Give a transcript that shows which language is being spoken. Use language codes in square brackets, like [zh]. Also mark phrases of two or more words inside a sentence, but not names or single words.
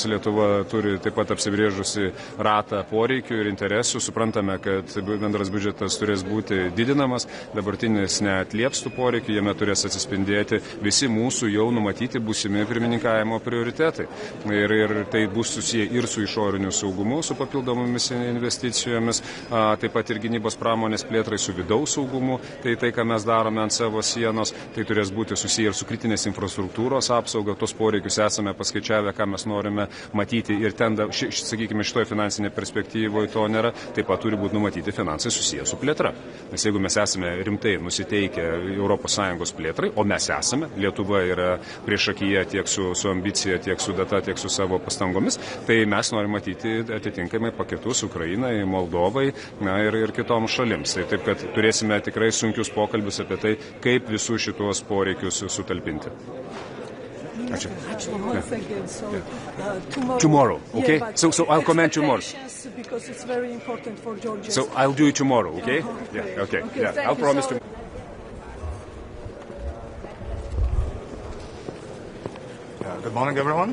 [lt] Lietuva turi taip pat apsibrėžusi ratą poreikių ir interesų. Suprantame, kad bendras biudžetas turės būti didinamas, dabartinis neatlieps tų poreikių, jame turės atsispindėti visi mūsų jau numatyti būsimi pirmininkavimo prioritetai. Ir tai bus susiję ir su išoriniu saugumu, su papildomomis investicijomis, taip pat ir gynybos pramonės plėtrai, su vidaus saugumu. Tai ką mes darome ant savo sienos, tai turės būti susiję ir su kritinės infrastruktūros apsauga, tos poreikius esame paskaičiavę, ką mes norime matyti ir ten, sakykime, šitoje finansinėje perspektyvoje to nėra, taip pat turi būti numatyti finansai susiję su plėtra. Nes jeigu mes esame rimtai nusiteikę ES plėtrai, o mes esame, Lietuva yra priešakyje tiek su ambicija, tiek su data, tiek su savo pastangomis, tai mes norime matyti atitinkamai paketus Ukrainai, Moldovai, na, ir kitoms šalims. Tai taip, kad turėsime tikrai sunkius pokalbius apie tai, kaip visus šitos poreikius sutalpinti. [en] Ačiū. Tomorrow, okay? So I'll comment tomorrow. Because it's very important for Georgia. So I'll do it tomorrow, okay? Yeah, okay. Yeah, I'll promise to. Good morning, everyone.